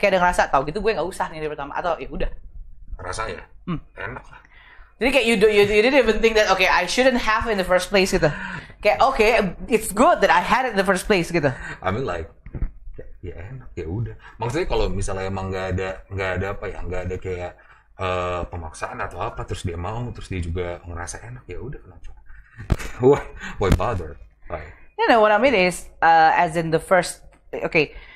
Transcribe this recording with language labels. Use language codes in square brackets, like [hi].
[id] Kayak ada ngerasa tau gitu gue nggak usah nih dari pertama, atau ya udah? Rasanya enak lah. Jadi kayak [en] you didn't even think that okay I shouldn't have in the first place gitu. Kayak okay it's good that I had it in the first place gitu. I mean like [id] ya enak ya udah. Maksudnya kalau misalnya emang nggak ada kayak pemaksaan atau apa, terus dia mau, terus dia juga ngerasa enak, ya udah kenapa? [en] Why bother? Right. You know what I mean is as in the first okay.